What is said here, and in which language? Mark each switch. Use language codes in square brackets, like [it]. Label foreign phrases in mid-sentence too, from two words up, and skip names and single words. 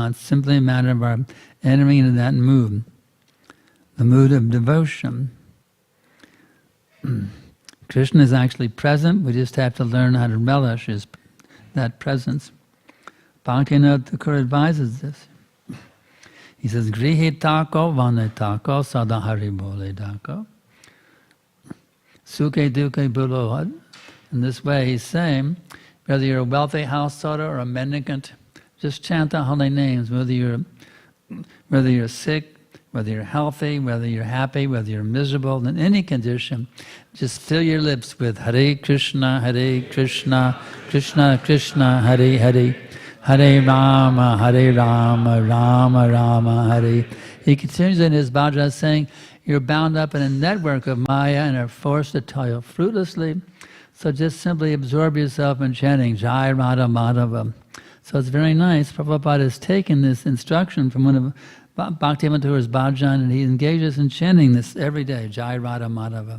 [en] It's simply a matter of our entering into that mood, the mood of devotion. Krishna is actually present. We just have to learn how to relish that presence. Bhaktivedanta Thakur advises this. He says, [bn] গৃহে থাকো বনে থাকো সদা হরি বলে থাকো. সুখে দুঃখে বুলোহাদ. [en] In this way he's saying, whether you're a wealthy householder or a mendicant, just chant the holy names, whether you're sick, whether you're healthy, whether you're happy, whether you're miserable, in any condition, just fill your lips with Hare Krishna, Krishna Krishna, Hare Hare, Hare Rama, Rama Rama, Hare. He continues in his bhajan saying, you're bound up in a network of Maya and are forced to toil fruitlessly. So just simply absorb yourself in chanting Jai Radha Madhava. So it's very nice. Prabhupada has taken this instruction from one of Bhaktivedanta Thakur's bhajan and he engages in chanting this every day, Jai Radha Madhava.